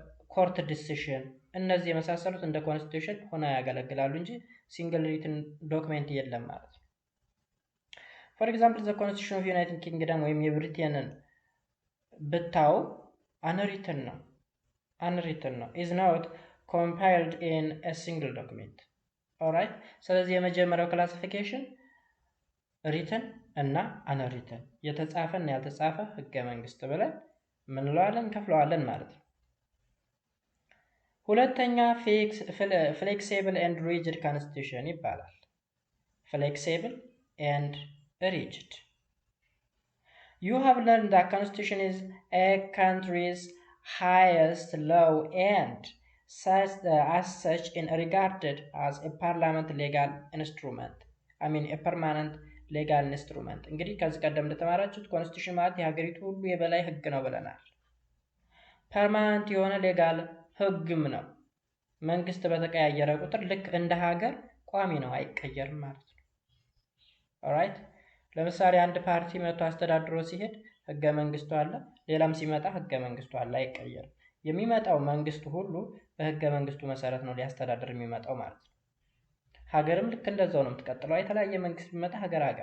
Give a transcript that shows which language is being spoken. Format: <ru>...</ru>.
<am>ኮርት ዲሲሽን እነዚህ የመሳሰሉት እንደ ኮንስቲቱሽን ሆነው ያገለግላሉ እንጂ ሲንግል ሪትን ዶክሜንት የለም ማለት ነው። ፎር ኤግዛምፕል ዘ ኮንስቲቱሽን ኦፍ ዩናይትድ ኪንግደም ወይም የብሪቴንን ብታው unwritten ነው</am> <en>is not compiled in a single document.</en> <am>alright ስለዚህ የመጀመሪያው ክላሲፊኬሽን written እና unwritten የተጻፈ እና ያልተጻፈ ህገ መንግስት ብለን ምን እንለዋለን ከፍለዋለን ማለት ነው። ሁለተኛ</am> <en>flexible and rigid constitution ይባላል። flexible and rigid you have learned that constitution is a country's highest law and as such in regarded as a parliament legal instrument. a permanent legal instrument.</en> <am>እንግዲህ ከዚህ ቀደም እንደተማራችሁት ኮንስቲቱሽን ማለት የሀገሪቱ ሁሉ የበላይ ህግ ነው ብለናል። ፐርማነንት የሆነ ሌጋል ህግም ነው። መንግስት በተቀያየረ ቁጥር ልክ እንደ ሀገር ቋሚ ነው፣ አይቀየርም ማለት ነው። ኦልራይት ለምሳሌ አንድ ፓርቲ መጥቶ አስተዳድሮ ሲሄድ ህገ መንግስቱ አለ፣ ሌላም ሲመጣ ህገ መንግስቱ አለ፣ አይቀየርም። የሚመጣው መንግስቱ ሁሉ በህገ መንግስቱ መሰረት ነው ሊያስተዳድር የሚመጣው ማለት ነው። ሀገርም ልክ እንደዛው ነው የምትቀጥለው። የተለያየ መንግስት ቢመጣ ሀገር</am>